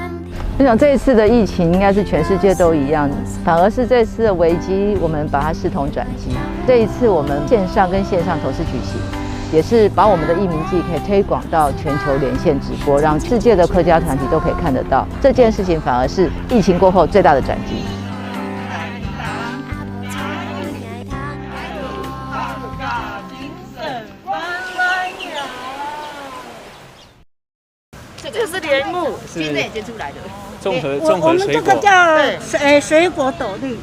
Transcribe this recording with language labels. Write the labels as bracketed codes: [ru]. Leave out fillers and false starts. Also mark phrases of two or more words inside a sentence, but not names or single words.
[zh] 我想這一次的疫情應該是全世界都一樣，反而是這次的危機，我們把它視同轉機。這一次我們線上跟線上同時舉行。也是把我們的義民祭可以推廣到全球連線直播，讓世界的客家團體都可以看得到。這件事情反而是疫情過後最大的轉機。这是莲雾，今年结出来的。综合我们这个叫水果斗笠。